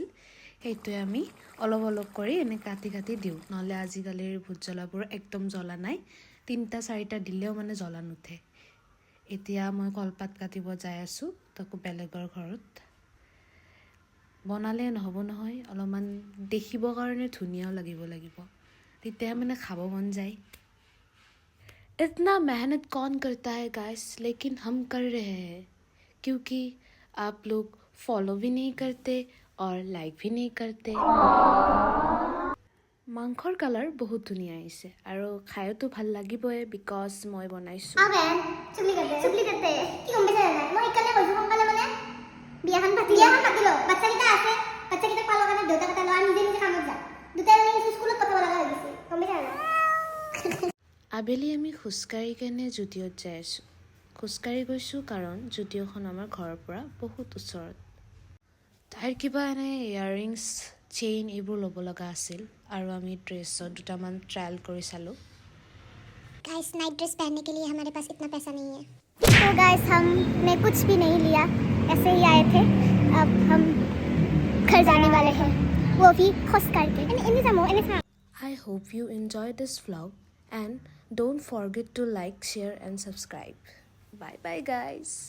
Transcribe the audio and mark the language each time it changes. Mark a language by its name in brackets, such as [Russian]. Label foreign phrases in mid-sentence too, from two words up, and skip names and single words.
[Assamese] সেইটোৱে আমি অলপ অলপ কৰি এনে কাটি কাটি দিওঁ, নহ'লে আজিকালিৰ ভোট জ্বলাবোৰ একদম জ্বলা নাই। 3-4টা দিলেও মানে জ্বলা নুঠে। এতিয়া মই কলপাত কাটিব যাই আছোঁ, তাকো বেলেগৰ ঘৰত। বনালে নহ'ব নহয়, অলপমান দেখিবৰ কাৰণে ধুনীয়াও লাগিব, তেতিয়া মানে খাব মন যায়। [Hindi] इतना मेहनत कौन करता है गाइस, लेकिन हम कर रहे हैं क्योंकि आप लोग फॉलो भी नहीं करते और लाइक भी नहीं करते। [Assamese] মাংসৰ কালাৰ বহুত ধুনীয়া আহিছে আৰু খায়তো ভাল লাগিবই, বিকজ মই বনাইছোঁ। চুপলি কাটে কি গম পাইছা নাই? মই ইকালে কৈছো সোনকালে মানে বিয়াখন পাতিলো বাচ্চাকেইটা আছে, বাচ্চাকেইটা পালো কাৰণে দেউতাকেইটা লোৱা নিজে নিজে কামত যায়। দুটাই মানে স্কুলত পঠাব লগা হৈ গৈছে, গম পাইছা নাই? আবেলি আমি খোজকাঢ়ি কেনে জুডিঅ'ত যাই আছোঁ। খোজকাঢ়ি গৈছোঁ কাৰণ জুডিঅ'খন আমাৰ ঘৰৰ পৰা বহুত ওচৰত। তাইৰ কিবা এনে ইয়াৰৰিংছ, চেইন এইবোৰ ল'ব লগা আছিল আৰু আমি ড্ৰেছত দুটামান ট্ৰায়েল কৰি চালোঁ। [Hindi] गाइस [English] night dress [Hindi] पहनने के लिए हमारे पास इतना पैसा नहीं है। तो गाइस हमने कुछ भी नहीं लिया, ऐसे ही आए थे। अब हम घर जाने वाले हैं, वो भी खुश करके। [English] I hope you enjoy this vlog and don't forget to like, share and subscribe. Bye bye guys.